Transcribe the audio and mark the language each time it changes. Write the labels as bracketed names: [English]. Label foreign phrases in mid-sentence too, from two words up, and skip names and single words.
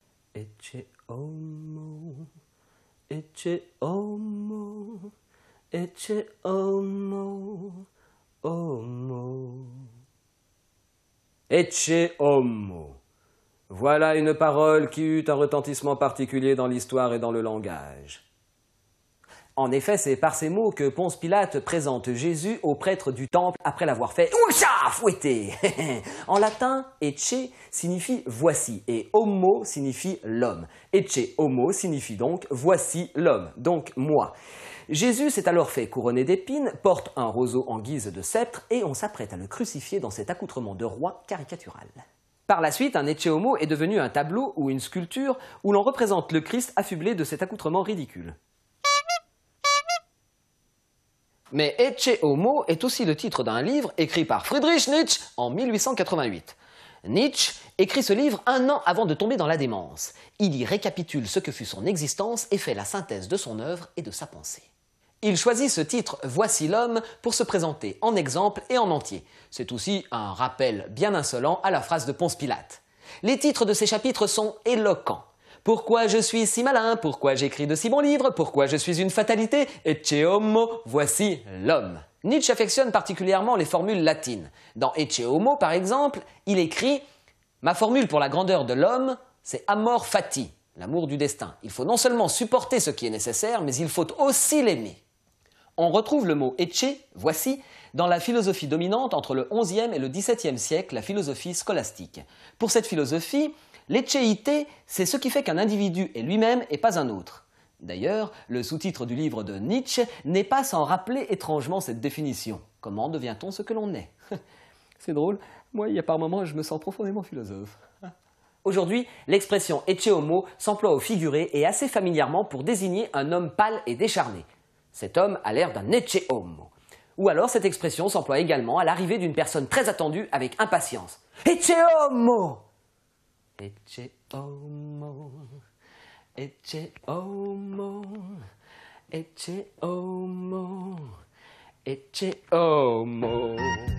[Latin] ecce homo, ecce homo, ecce homo, homo. Ecce homo. [French] Voilà une parole qui eut un retentissement particulier dans l'histoire et dans le langage. En effet, c'est par ces mots que Ponce Pilate présente Jésus au prêtre du temple après l'avoir fait « fouetter ». En latin, « ecce » signifie « voici » et « homo » signifie « l'homme ». « [Latin] Ecce homo [French] » signifie donc « voici l'homme », donc moi. Jésus s'est alors fait couronner d'épines, porte un roseau en guise de sceptre et on s'apprête à le crucifier dans cet accoutrement de roi caricatural. Par la suite, un [Latin] ecce homo [French] est devenu un tableau ou une sculpture où l'on représente le Christ affublé de cet accoutrement ridicule. Mais Ecce homo est aussi le titre d'un livre écrit par Friedrich Nietzsche en 1888. Nietzsche écrit ce livre un an avant de tomber dans la démence. Il y récapitule ce que fut son existence et fait la synthèse de son œuvre et de sa pensée. Il choisit ce titre « Voici l'homme » pour se présenter en exemple et en entier. C'est aussi un rappel bien insolent à la phrase de Ponce Pilate. Les titres de ces chapitres sont éloquents. Pourquoi je suis si malin? Pourquoi j'écris de si bons livres? Pourquoi je suis une fatalité? [Latin] Ecce homo, [French] voici l'homme. Nietzsche affectionne particulièrement les formules latines. Dans Ecce homo, par exemple, il écrit « Ma formule pour la grandeur de l'homme, c'est [Latin] amor fati, [French] l'amour du destin. Il faut non seulement supporter ce qui est nécessaire, mais il faut aussi l'aimer. » On retrouve le mot « ecce », voici, dans la philosophie dominante entre le XIe et le XVIIe siècle, la philosophie scolastique. Pour cette philosophie, l'ecceité, c'est ce qui fait qu'un individu est lui-même et pas un autre. D'ailleurs, le sous-titre du livre de Nietzsche n'est pas sans rappeler étrangement cette définition. Comment devient-on ce que l'on est? C'est drôle, moi, il y a par moments, je me sens profondément philosophe. Aujourd'hui, l'expression [Latin] ecce homo [French] s'emploie au figuré et assez familièrement pour désigner un homme pâle et décharné. Cet homme a l'air d'un [Latin] ecce homo. [French] Ou alors cette expression s'emploie également à l'arrivée d'une personne très attendue avec impatience. [Latin] Ecce homo! Ecce homo, ecce homo, ecce homo, ecce homo.